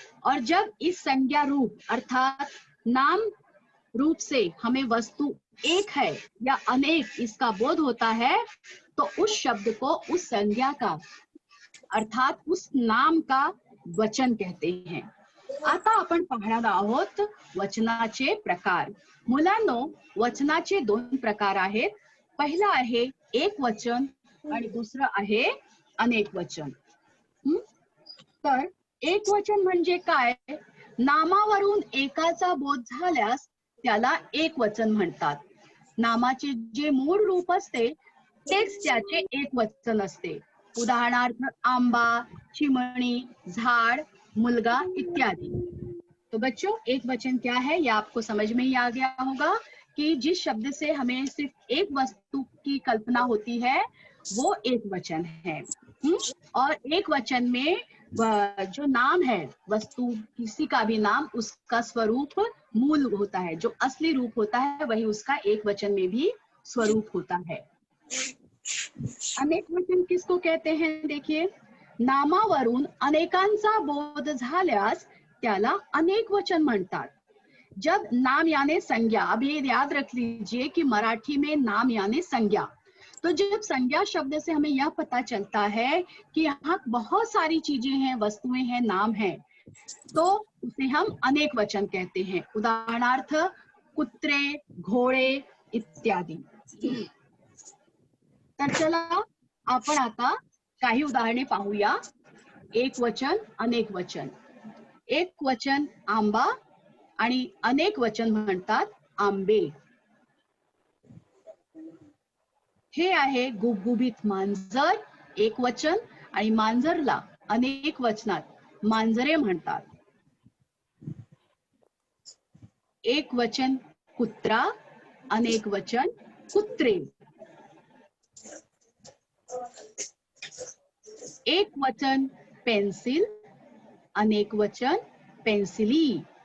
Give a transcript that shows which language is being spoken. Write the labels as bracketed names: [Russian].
[Hindi] और जब इस संज्ञा रूप अर्थात नाम रूप से हमें वस्तु एक है या अनेक इसका बोध होता है, तो उस शब्द को, उस संज्ञा का अर्थात उस नाम का वचन कहते हैं। [Marathi] आता आपण पाहणार आहोत वचनाचे प्रकार। मुलांनो, वचनाचे दोन प्रकार आहेत। पहिला आहे एक वचन आणि दुसरं आहे अनेक वचन। तर एक वचन म्हणजे काय? नामावरून एकाचा बोध झाल्यास त्याला एक वचन म्हणतात। नामाचे जे मूळ रूप असते तेच त्याचे एक वचन असते। उदाहरणार्थ आंबा, चिमणी, झाड़, मुलगा इत्यादि। [Hindi] तो बच्चों, एक वचन क्या है ये आपको समझ में ही आ गया होगा कि जिस शब्द से हमें सिर्फ एक वस्तु की कल्पना होती है वो एक वचन है। और एक वचन में जो नाम है, वस्तु किसी का भी नाम, उसका स्वरूप मूल होता है, जो असली रूप होता है वही उसका एक वचन में भी स्वरूप होता है। अनेक वचन किसको कहते हैं? देखिए, [Marathi] नामावरून अनेकांचा बोध झाल्यास त्याला अनेक वचन म्हणतात। [Hindi] जब नाम यानी संज्ञा, अब ये याद रख लीजिए कि मराठी में नाम यानी संज्ञा, तो जब संज्ञा शब्द से हमें यह पता चलता है कि यहाँ बहुत सारी चीजें हैं, वस्तुएं हैं, नाम है, तो उसे हम अनेक वचन कहते हैं। [Marathi] उदाहरणार्थ कुत्रे, घोड़े इत्यादि। तर चला आपण आता काही उदाहरणे पाहूया। एक वचन, अनेक वचन। एक वचन आंबा आणि अनेक वचन म्हणतात आंबे। हे आहे गुबगुबीत मांजर, एक वचन, आणि मांजरला अनेक वचनात मांजरे म्हणतात। एक वचन कुत्रा, अनेक वचन कुत्रे। एक वचन पेन्सिल, अनेक वचन पेन्सिली।